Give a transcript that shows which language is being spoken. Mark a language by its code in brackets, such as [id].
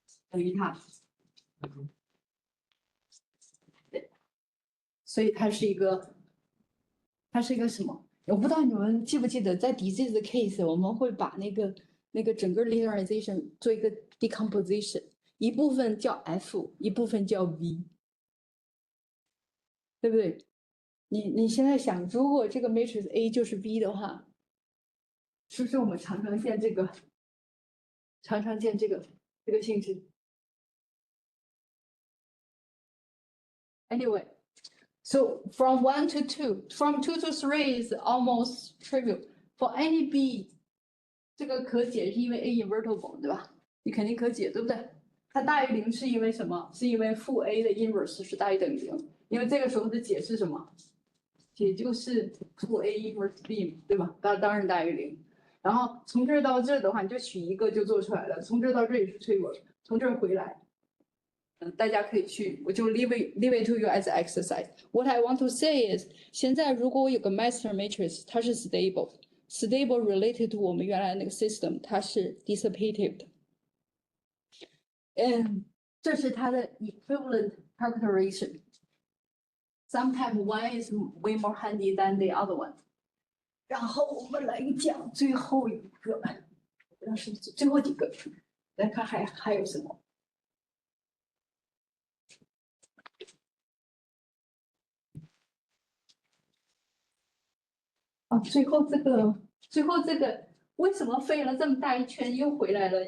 [zh] 等于它，对，所以它是一个什么？我不知道你们记不记得，在 disease case 我们会把那个整个 linearization 做一个 decomposition， 一部分叫 F， 一部分叫 V， 对不对？你现在想，如果这个 matrix A 就是 V 的话，是不是我们常常见这个性质？ [en] Anyway, so from 1 to 2, from 2 to 3 is almost trivial. For any b, [zh] 这个可解是因为 a invertible， 对吧？你肯定可解，对不对？它大于0是因为什么？是因为负 a 的 inverse 是大于等于0，因为这个时候的解是什么？解就是负 a inverse b 嘛，对吧？当然大于0。然后从这儿到这儿的话，你就取一个就做出来了。从这儿到这儿也是trivial，从这儿回来。大家可以去，我就 [en] leave it to you as exercise. What I want to say is， [zh] 现在如果我有个 master matrix， 它是 stable related to 我们原来那个 system， 它是 dissipative 的。这是它的 [en] equivalent characterization. Sometimes one is way more handy than the other one. [zh] 然后我们来讲最后一个，是最后几个，来看还有什么。最后这个为什么飞了这么大一圈又回来了？